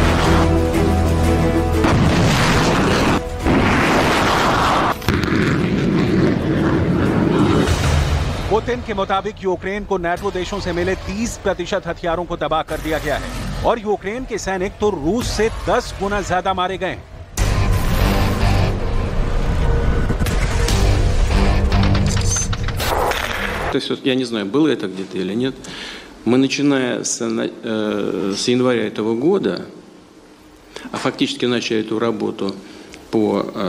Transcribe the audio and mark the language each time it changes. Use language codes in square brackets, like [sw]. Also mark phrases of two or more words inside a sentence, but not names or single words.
[hi] पुतिन के मुताबिक यूक्रेन को नाटो देशों से मिले 30% हथियारों को तबाह कर दिया गया है और यूक्रेन के सैनिक तो रूस से 10 गुना ज्यादा मारे गए हैं। [ru] То есть, вот, я не знаю, было это где-то или нет, мы, начиная с января этого года, а фактически начали эту работу по